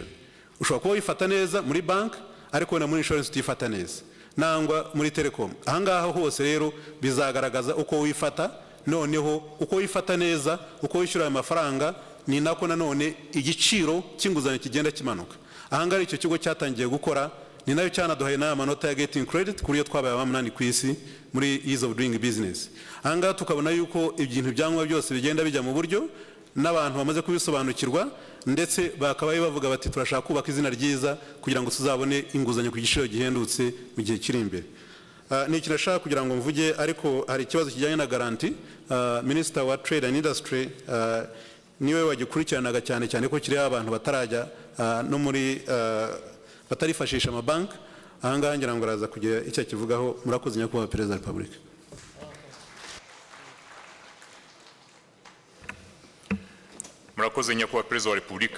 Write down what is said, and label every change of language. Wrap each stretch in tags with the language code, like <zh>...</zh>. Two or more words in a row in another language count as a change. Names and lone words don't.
<rw>Ushobora kuba wifata neza muri bank, ariko na muri insurance utifata neza, nangwa muri Telecom. Ahangaha hose rero bizagaragaza uko wifata, noneho uko wifata neza, uko wishyura amafaranga, ni nako nanone igiciro cy'inguzanyo kigenda kimanuka. Ahangaha icyo kigo cyatangiye gukora, ni nayo cyanaduhaye n'amanota ya</rw> <en>getting credit</en> <rw>kuri yo twabaye abamunani ku isi muri</rw> <en>ease of doing business.</en> <rw>Ahangaha tukabona yuko ibintu byangwa byose bigenda bijya mu buryo n'abantu bamaze kubisobanukirwa, ndetse bakabaye bavuga bati turashaka kubaka izina ryiza kugira ngo tuzabone inguzanyo ku giciro gihendutse mu gihe kiri imbere. Ni ikintu nashaka kugira ngo mvuge, ariko hari ikibazo kijyanye na garanti. Minister wa</rw> <en>Trade and Industry</en> <rw>niwe wagikurikiranaga cyane ko kiriho abantu batarajya no muri batarifashisha amabanki. Ahangaha ngira ngo araza kugira icyo kivugaho. Murakoze nyakubahwa Perezida wa Repubulika. Murakoze nyakubahwa Perezida wa Repubulika.</rw>